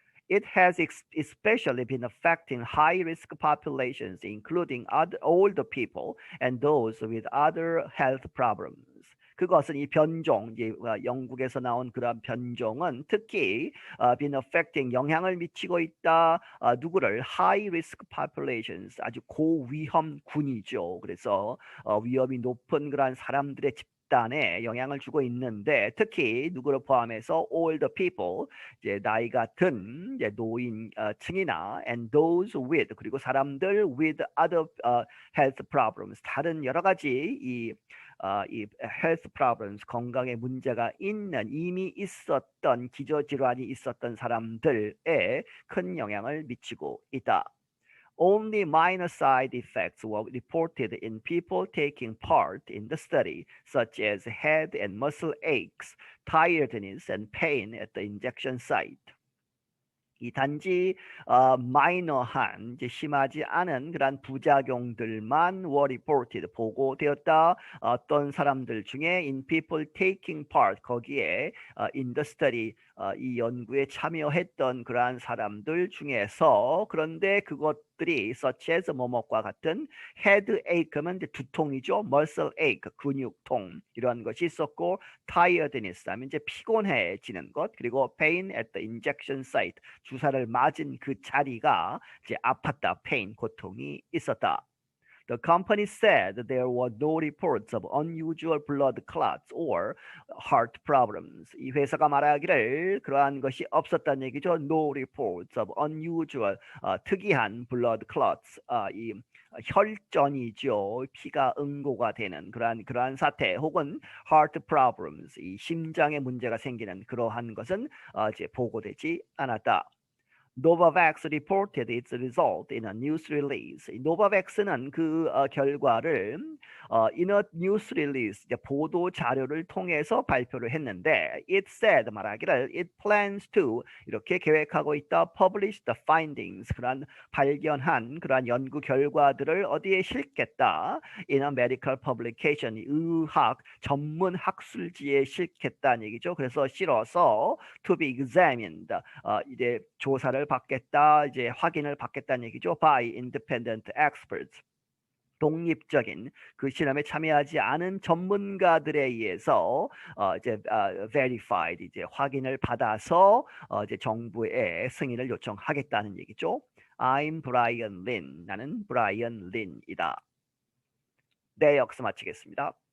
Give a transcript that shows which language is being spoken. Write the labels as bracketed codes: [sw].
[en] It has especially been affecting high-risk populations, including older people and those with other health problems. [ko] 그것은 이 변종, 영국에서 나온 그런 변종은 특히 [en] been affecting [ko] 영향을 미치고 있다. 누구를 [en] high-risk populations, [ko] 아주 고위험군이죠. 그래서 위험이 높은 그런 사람들의 집단에 영향을 주고 있는데 특히 누구를 포함해서 [en] older people [ko] 이제 나이가 든 이제 노인층이나 [en] and those with [ko] 그리고 사람들 [en] with other health problems [ko] 다른 여러 가지 이 [en] health problems [ko] 건강에 문제가 있는 이미 있었던 기저질환이 있었던 사람들에 큰 영향을 미치고 있다. [en] Only minor side effects were reported in people taking part in the study, such as head and muscle aches, tiredness, and pain at the injection site. [ko] 이 단지 마이너한 이제 심하지 않은 그런 부작용들만 [en] were reported [ko] 보고되었다. 어떤 사람들 중에 [en] in people taking part [ko] 거기에 [en] in the study [ko] 이 연구에 참여했던 그러한 사람들 중에서 그런데 그것들이 [en] such as [ko] 뭐뭐과 같은 [en] headache [ko] 면 이제 두통이죠. [en] muscle ache [ko] 근육통 이런 것이 있었고 [en] tiredness [ko] 하면 이제 피곤해지는 것 그리고 [en] pain at the injection site [ko] 주사를 맞은 그 자리가 이제 아팠다, [en] pain, [ko] 고통이 있었다. [en] The company said there were no reports of unusual blood clots or heart problems. [ko] 이 회사가 말하기를 그러한 것이 없었다는 얘기죠. [en] No reports of unusual [ko] 특이한 [en] blood clots [ko] 이 혈전이죠. 피가 응고가 되는 그러한 사태 혹은 [en] heart problems [ko] 이 심장에 문제가 생기는 그러한 것은 이제 보고되지 않았다. [en] Novavax reported its result in a news release. [ko] Novavax는 그 결과를 [en] in a news release [ko] 이제 보도 자료를 통해서 발표를 했는데 [en] it said [ko] 말하기를 [en] it plans to [ko] 이렇게 계획하고 있다 [en] publish the findings [ko] 그런 발견한 그런 연구 결과들을 어디에 실겠다 [en] in a medical publication [ko] 의학 전문 학술지에 실겠다는 얘기죠. 그래서 실어서 [en] to be examined [ko] 이제 조사를 받겠다, 이제 확인을 받겠다는 얘기죠. [en] By independent experts. [ko] 독립적인 그 실험에 참여하지 않은 전문가들에 의해서 이제 [en] verified [ko] 이제 확인을 받아서 이제 정부의 승인을 요청하겠다는 얘기죠. [en] I'm Brian Lin. [ko] 나는 브라이언 린이다. 네, 여기서 마치겠습니다.